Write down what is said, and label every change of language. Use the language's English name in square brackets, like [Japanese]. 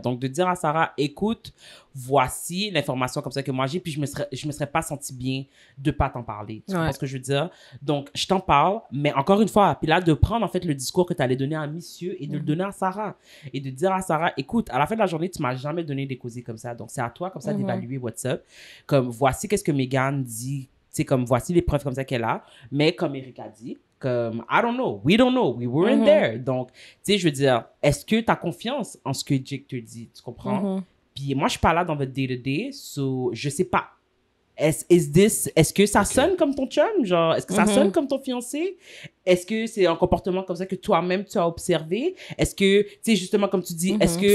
[French] Donc, de dire à Sarah, écoute, voici l'information comme ça que moi j'ai, puis je me serais pas senti bien de pas t'en parler. Tu comprends ce que je veux dire? Donc, je t'en parle, mais encore une fois, puis là, de prendre en fait le discours que tu allais donner à monsieur et de le donner à Sarah. Et de dire à Sarah, écoute, à la fin de la journée, tu m'as jamais donné des causés comme ça. Donc, c'est à toi comme ça d'évaluer [English] what's up. [French] Comme, voici qu'est-ce que Megan dit. C'est comme, voici les preuves comme ça qu'elle a. Mais comme Eric a dit, comme, [English] I don't know, we don't know, we weren't there. [French] Donc, tu sais, je veux dire, est-ce que tu as confiance en ce que Jake te dit? Tu comprends? Puis moi, je suis pas là dans votre day-to-day, so je sais pas. est-ce que ça sonne comme ton chum? Genre, est-ce que ça sonne comme ton fiancé? Est-ce que c'est un comportement comme ça que toi-même tu as observé? Est-ce que, tu sais, justement, comme tu dis, est-ce que.